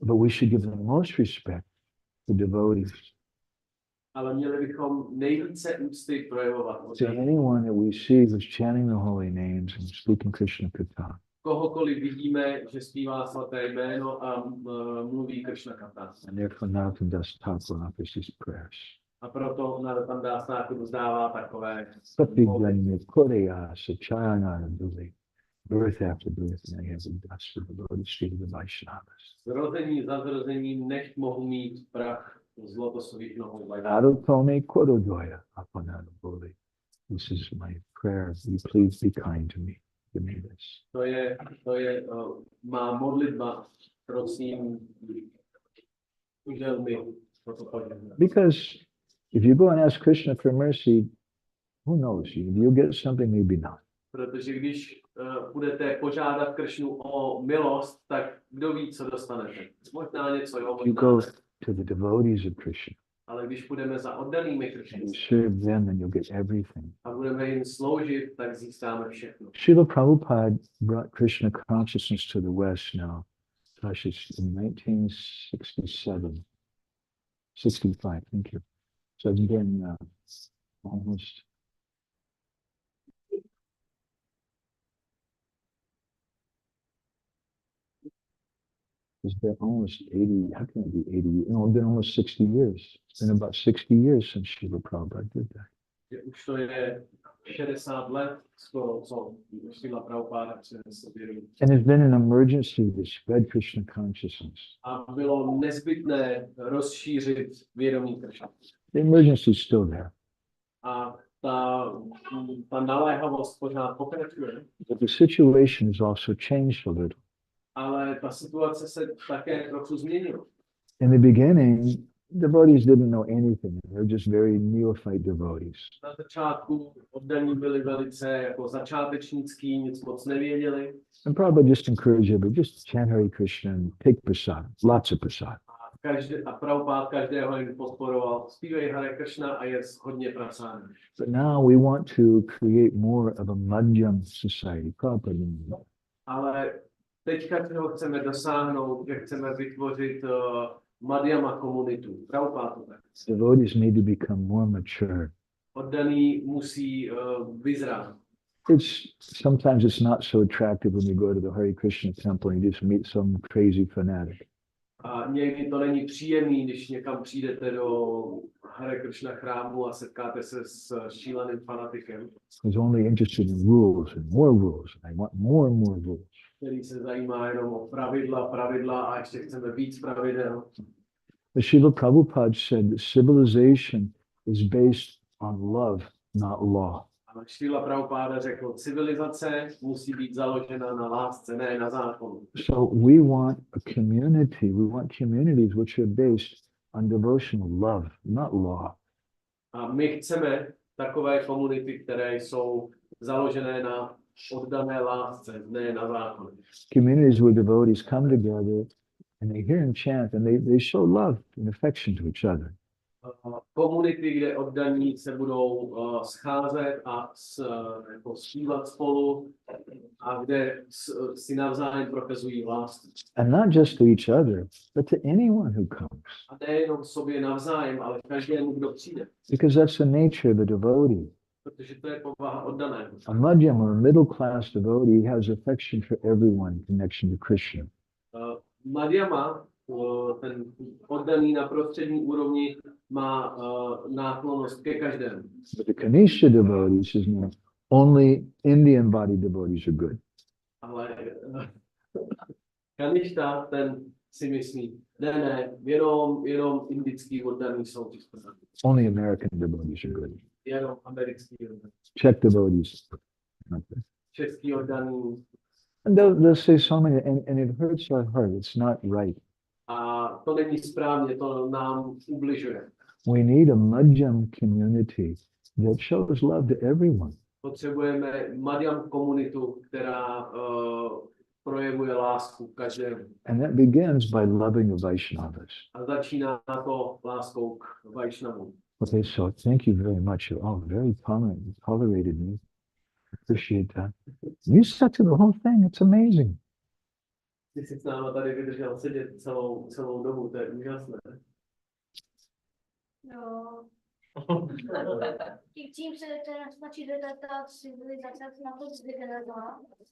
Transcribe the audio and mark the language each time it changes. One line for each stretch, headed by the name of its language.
English: But we should give the most respect to devotees.
Czech: Ale měli bychom nejvíce úcty projevovat.
English: To anyone that we see who's chanting the holy names and speaking Krishna kirtana.
Czech: Kohokoliv vidíme, že zpívá svaté jméno a mluví Krishna Katha.
English: And therefore Narottam Das Thakur offers these prayers.
Czech: A proto Narottam Das Thakur vzdává takové
Bangla: Sapiganya Koreyasa Chayana Duli.
English: Birth after birth, and I have the dust of the lotus feet of the Vaishnavas.
Czech: zrození za zrozením, nechť mohu mít prach z lotosových nohou Vaishnavas.
Bangla: Narotome Korodoya Apanada Boli.
English: This is my prayer. Will you please be kind to me? Give me this.
Czech: To je má modlitba, prosím, uděl mi toto požehnání.
English: Because if you go and ask Krishna for mercy, who knows? You'll get something, maybe not.
Czech: Protože když budete požádat Krishnu o milost, tak kdo ví, co dostanete. Možná něco, jo,
English: You go
Czech: možná.
English: to the devotees of Krishna.
Czech: Ale když budeme za oddanými
English: And
Czech: Krishny
English: you serve them, and you'll get everything.
Czech: a budeme jim sloužit, tak získáme všechno.
English: Srila Prabhupada brought Krishna consciousness to the West now. Gosh, it's in 1967. 65, thank you. So it's been almost it's been almost 80, how can it be 80? No, it's been almost 60 years. It's been about 60 years since Srila Prabhupada did that.
Czech: Že už to je 60 let, skoro co Srila Prabhupada přinesl vědomí.
English: And it's been an emergency to spread Krishna consciousness.
Czech: A bylo nezbytné rozšířit vědomí Krishna.
English: The emergency is still there.
Czech: A ta naléhavost pořád pokračuje,
English: But the situation has also changed a little.
Czech: ale ta situace se také trochu změnila.
English: In the beginning, devotees didn't know anything. They were just very neophyte devotees.
Czech: Na začátku oddaní byli velice jako začátečnický, nic moc nevěděli.
English: And Prabhupada just encouraged everybody, just chant Hare Krishna and take prasad, lots of prasad.
Czech: A Prabhupada každého jim podporoval. Zpívej Hare Krishna a je hodně prasány.
English: But now we want to create more of a madhyam society. Prabhupada didn't know.
Czech: Ale teďka čeho chceme dosáhnout, že chceme vytvořit Madhyama komunitu. Prabhupada to tak.
English: Devotees need to become more mature.
Czech: Oddaný musí vyzrát.
English: Sometimes it's not so attractive when you go to the Hare Krishna temple and you just meet some crazy fanatic.
Czech: A někdy to není příjemný, když někam přijdete do Hare Krishna chrámu a setkáte se s šíleným fanatikem,
English: who's only interested in rules and more rules. I want more and more rules.
Czech: který se zajímá jenom o pravidla a ještě chceme víc pravidel.
English: But Srila Prabhupada said that civilization is based on love, not law.
Czech: A Srila Prabhupada řekl, civilizace musí být založena na lásce, ne na zákonu.
English: So we want a community. We want communities which are based on devotional love, not law.
Czech: A my chceme takové komunity, které jsou založené na oddané lásce, ne na zákonu.
English: Communities where devotees come together and they hear him chant and they show love and affection to each other.
Czech: Komunity, kde oddaní se budou scházet a jako zpívat spolu a kde si navzájem prokazují lásku.
English: And not just to each other, but to anyone who comes.
Czech: A nejenom sobě navzájem, ale každému, kdo přijde.
English: Because that's the nature of the devotee.
Czech: Protože to je povaha oddaného.
English: A madhyam or a middle class devotee has affection for everyone in connection to Krishna.
Czech: Madhyama, ten oddaný na prostřední úrovni, má náklonnost ke každému.
English: But the Kanishya devotees says, no, only Indian body devotees are good.
Czech: Ale Kaništa, ten si myslí, ne, jenom indický oddaný jsou ti správní.
English: Only American devotees are good.
Czech: Jenom americký oddaný.
English: Czech devotees. Not good.
Czech: Český oddaný.
English: And they'll say so many, and it hurts our heart. It's not right.
Czech: A to není správně, to nám ubližuje.
English: We need a madhyam community that shows love to everyone.
Czech: Potřebujeme madhyam komunitu, která projevuje lásku každému.
English: And that begins by loving the Vaishnavas.
Czech: A začíná to láskou k Vaishnavům.
English: Okay, so thank you very much. You're all very tolerant. You tolerated me. Appreciate that. You stuck to the whole thing. It's amazing.
Czech: Ty jsi s náma tady vydržel sedět celou dobu, to je úžasné. Jo. Tím se teda snaží ta civilizace na to zdegenerovala.